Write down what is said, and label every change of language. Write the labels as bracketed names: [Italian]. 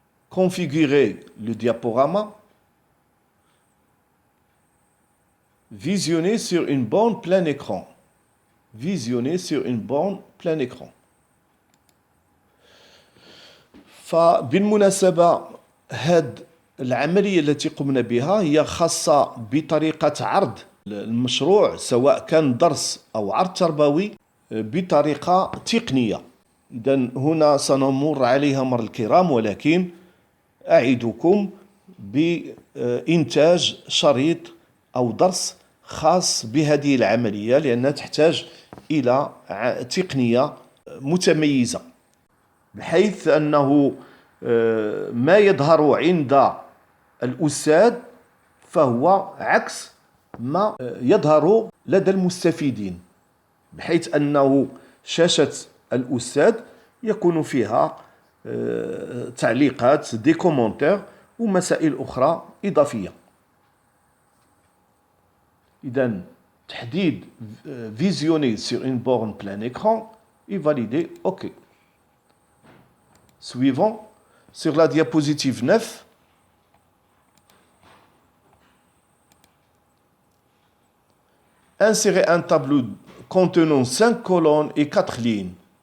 [French] Configurer le diaporama. Visionner sur une borne plein écran. Visionner sur une borne plein écran. [Arabic] فبالمناسبة هاد العملية التي قمنا بها هي خاصة بطريقة عرض المشروع سواء كان درس أو عرض تربوي بطريقة تقنية. إذن هنا سنمر عليها مر الكرام، ولكن أعدكم بإنتاج شريط أو درس خاص بهذه العملية لأنها تحتاج إلى تقنية متميزة، بحيث أنه ما يظهر عند الأستاذ فهو عكس ما يظهر لدى المستفيدين، بحيث أنه شاشة الأستاذ يكون فيها تعليقات دي كومنتير ومسائل أخرى إضافية. إذن تحديد [French] visionner sur une borne plein écran et valider OK. Suivant, sur la diapositive 9, insérez un tableau contenant 5 colonnes et 4 lignes.